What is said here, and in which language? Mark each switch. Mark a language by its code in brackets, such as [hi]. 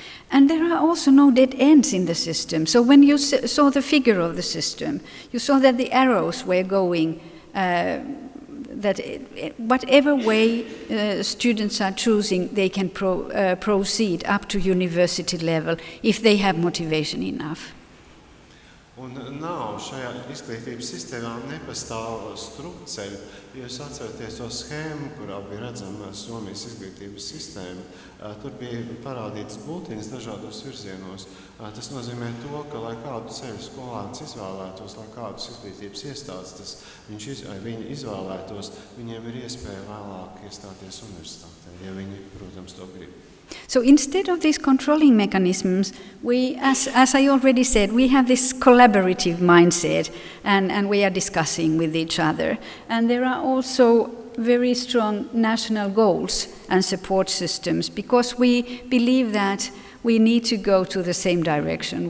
[en] And there are also no dead ends in the system. So when you saw the figure of the system, you saw that the arrows were going, that whatever way students are choosing, they can proceed up to university level if they have motivation enough. [lv] Un nav šajā izglītības sistēmā nepastāv strupceļu. Jūs atceraties to schēmu, kurā bija redzama Somijas izglītības sistēma, tur bija parādītas bultiņas dažādos virzienos. Tas nozīmē to, ka, lai kādu ceļu skolāns izvēlētos, lai kādus izglītības iestādes viņi izvēlētos, viņiem ir iespēja vēlāk iestāties universitātē, ja viņi, protams, to grib. [en] So instead of these controlling mechanisms, we, as I already said, we have this collaborative mindset and we are discussing with each other. And there are also very strong national goals and support systems because we believe that we need to go to the same direction.